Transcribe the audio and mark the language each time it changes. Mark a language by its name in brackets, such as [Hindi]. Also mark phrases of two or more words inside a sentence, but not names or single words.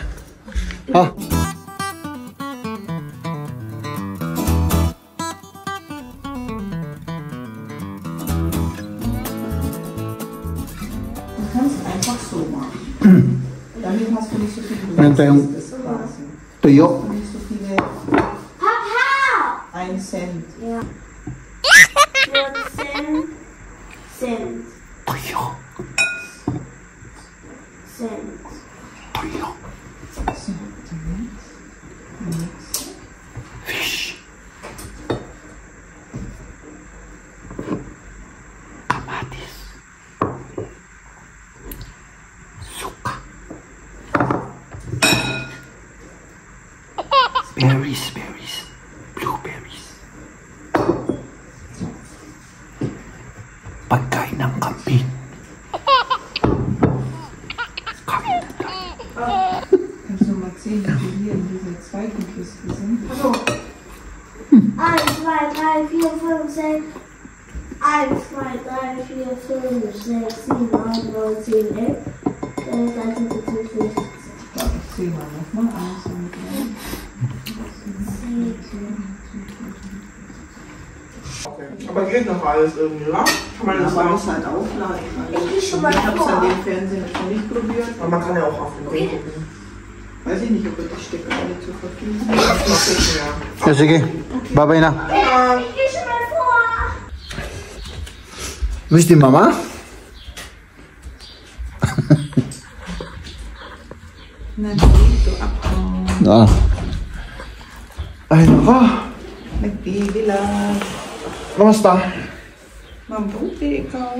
[Filipino] Meron tayong tuyo. Papa! [German] Ein Cent. Ja. Cent. [Filipino] Tuyo. [German] Cent. [Filipino] Tuyo. Fish. Kamatis. Suka. Berries. Blueberries. Pagkain ng kambing. [German] Kannst du mal sehen, wie wir hier in dieser zweiten Kiste sind? Also. 1, 2, 3, 4, 5, 6. 1, 2, 3, 4, 5, 6, 7, 8, 9, 10, 11. 13, 14, 15, 16. Ich sehe mal nochmal. 1, 2, 3. Aber geht noch alles irgendwie, wa? Kann man das Man auch? muss halt aufladen. Ich gehe schon mal Ich habe es an vor. dem Fernseher noch nicht probiert. Aber man kann ja auch auf den Grund gucken. Weiß ich nicht, ob wir die Stecker alle zur Verfügung haben. Mal gucken, ja. Ja, [Filipino] sige. Bye-bye na. [German] Ich gehe schon mal vor. Wo ist die Mama? [Filipino] Nandito ako. Ay, nako. Nagbibilang. Kamusta? Mabuti ikaw.